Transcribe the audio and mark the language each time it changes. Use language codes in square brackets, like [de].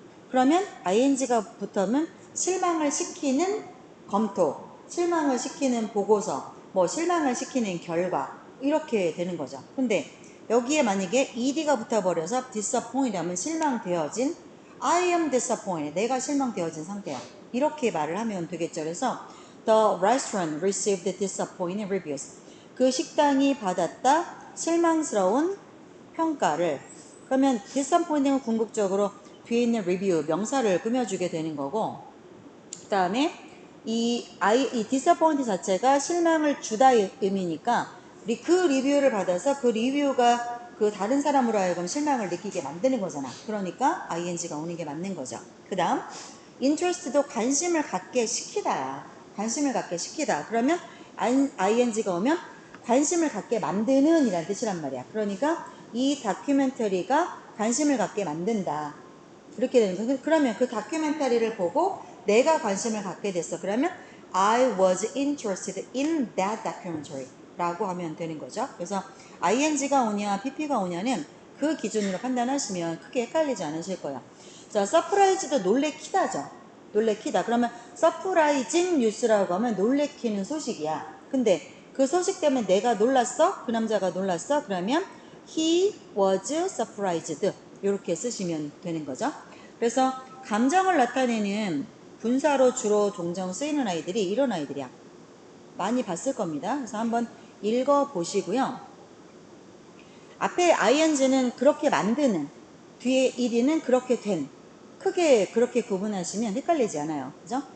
[ko] 그러면 ing가 붙으면 실망을 시키는 검토, 실망을 시키는 보고서, 뭐 실망을 시키는 결과, 이렇게 되는 거죠. 근데 여기에 만약에 ed가 붙어버려서 disappointed 하면 실망되어진, [en] I am disappointed, [ko] 내가 실망되어진 상태야. 이렇게 말을 하면 되겠죠. 그래서 [en] the restaurant received disappointing reviews. [ko] 그 식당이 받았다 실망스러운 평가를. 그러면 disappointing은 궁극적으로 뒤에 있는 review 명사를 꾸며주게 되는 거고, 그 다음에 이 disappoint 자체가 실망을 주다의 의미니까 그 리뷰를 받아서 그 리뷰가 그 다른 사람으로 하여금 실망을 느끼게 만드는 거잖아. 그러니까 ing가 오는 게 맞는 거죠. 그 다음 interest도 관심을 갖게 시키다. 관심을 갖게 시키다. 그러면 ing가 오면 관심을 갖게 만드는 이란 뜻이란 말이야. 그러니까 이 다큐멘터리가 관심을 갖게 만든다. 그렇게 되는 거예요. 그러면 그 다큐멘터리를 보고 내가 관심을 갖게 됐어. 그러면 [en] I was interested in that documentary [ko] 라고 하면 되는 거죠. 그래서 ing가 오냐 pp가 오냐는 그 기준으로 판단하시면 크게 헷갈리지 않으실 거예요. 자, surprise도 놀래키다죠. 놀래키다. 그러면 surprising news라고 하면 놀래키는 소식이야. 근데 그 소식 때문에 내가 놀랐어? 그 남자가 놀랐어? 그러면 [en] he was surprised. [ko] 이렇게 쓰시면 되는 거죠. 그래서 감정을 나타내는 분사로 주로 종종 쓰이는 아이들이 이런 아이들이야. 많이 봤을 겁니다. 그래서 한번 읽어보시고요. 앞에 ing는 그렇게 만드는, 뒤에 ed는 그렇게 된, 크게 그렇게 구분하시면 헷갈리지 않아요. 그죠?